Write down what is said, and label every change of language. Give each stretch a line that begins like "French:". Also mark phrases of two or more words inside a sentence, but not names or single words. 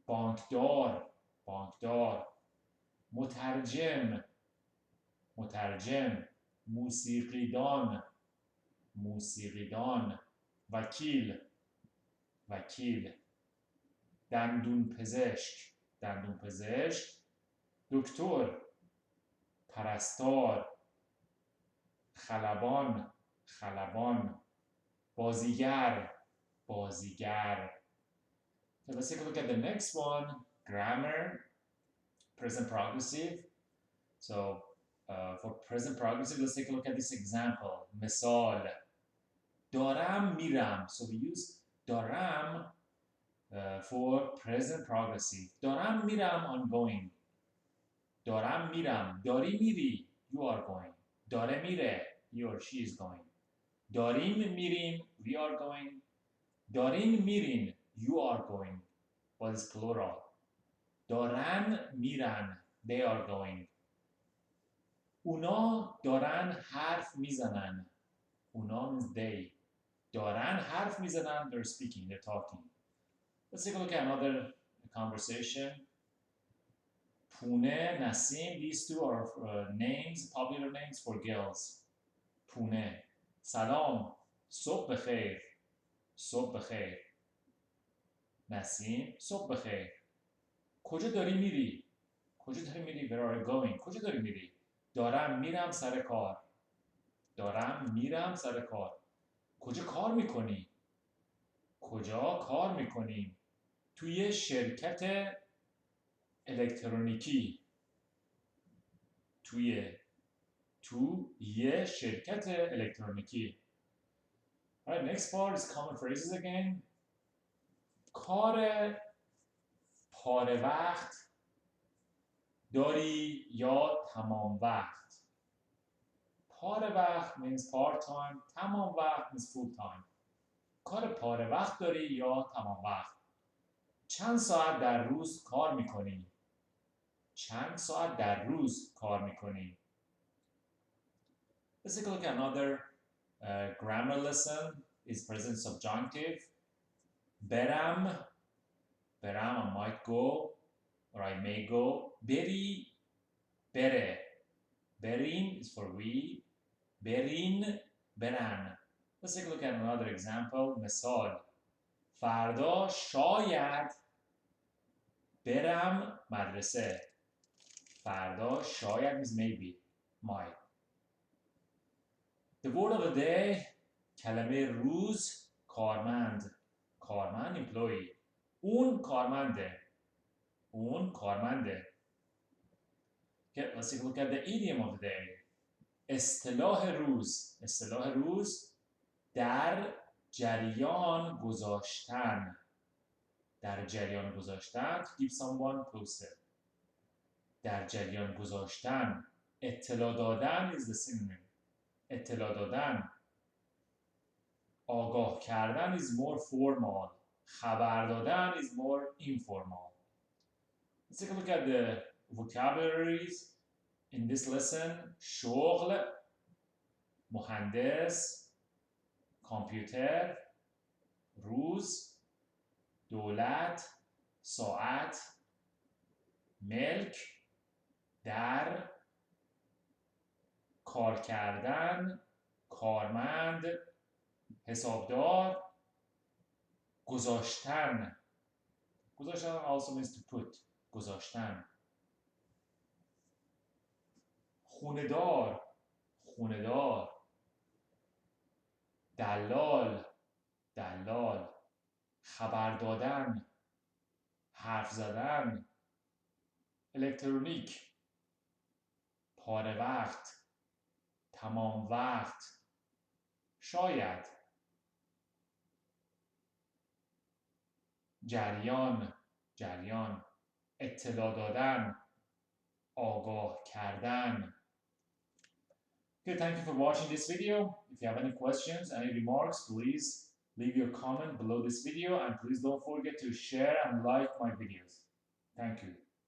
Persian: بانکدار بانکدار، مترجم مترجم، موسیقیدان موسیقیدان، وکیل وکیل، دندون پزشک دندون پزشک، دکتر، پرستار، خلبان خلبان، بازیگر بازیگر.
English: Okay, let's take a look at the next one. Grammar, present progressive. So for present progressive, let's take a look at this example.
Persian: مثال دارم میرم.
English: So we use دارم for present progressive.
Persian: دارم میرم,
English: I'm going.
Persian: دارم میرم. داری میری,
English: you are going.
Persian: داره میره,
English: he or she is going.
Persian: داریم میریم,
English: we are going.
Persian: دارین میرین,
English: you are going. But it's plural.
Persian: دارن میرن,
English: they are going.
Persian: اونا دارن حرف میزنن.
English: اونا means they.
Persian: دارن حرف میزنن,
English: they're speaking, they're talking. Let's take a look at another conversation. Pune, Nasim, these two are names, popular names for girls.
Persian: Pune. Salam, صبح بخیر. صبح بخیر. نسیم, صبح بخیر. کجا داری میری؟ کجا داری میری؟
English: Where are you going?
Persian: کجا داری میری؟ دارم میرم سر کار. دارم میرم سر کار. کجا کار میکنی؟ کجا کار میکنیم؟ توی شرکت الکترونیکی. توی شرکت الکترونیکی.
English: Alright, next part is common phrases again.
Persian: کار پاره وقت داری یا تمام وقت. پاره وقت
English: means part time,
Persian: تمام وقت
English: means full time.
Persian: کار پاره وقت داری یا تمام وقت. چند ساعت در روز کار میکنی؟ چند ساعت در روز کار میکنی؟
English: Let's take a look at another grammar lesson. Is present subjunctive.
Persian: برم, برم,
English: I might go or I may go.
Persian: بری, بره. بریم
English: is for we.
Persian: برین, برن.
English: Let's take a look at another example.
Persian: مثال فردا شاید برم مدرسه. فردا شاید
English: means maybe, might. The word of the day,
Persian: کلمه روز, کارمند. کارمند, employee. اون کارمنده. اون کارمنده.
English: Okay, let's take a look at the idiom of the day.
Persian: اصطلاح روز. اصطلاح روز, در جریان گذاشتن. در جریان گذاشتن,
English: to keep someone posted.
Persian: در جریان گذاشتن. اطلاع دادن
English: is the synonym.
Persian: اطلاع دادن. آگاه کردن
English: is more formal.
Persian: خبر دادن
English: is more informal. Let's take a look at the vocabularies in this lesson.
Persian: شغل, مهندس, کامپیوتر, روز, دولت, ساعت, ملک, در, کار کردن, کارمند, حسابدار, گذاشتن.
English: گذاشتن also means to put.
Persian: گذاشتن. خونه‌دار, خونه‌دار. دلال, دلال. خبر دادن, حرف زدن. الکترونیک, پاره وقت, تمام وقت. شاید. جریان, جریان. اطلاع دادن, آگاه کردن.
English: Okay, thank you for watching this video. If you have any questions, any remarks, please leave your comment below this video, and please don't forget to share and like my videos. Thank you.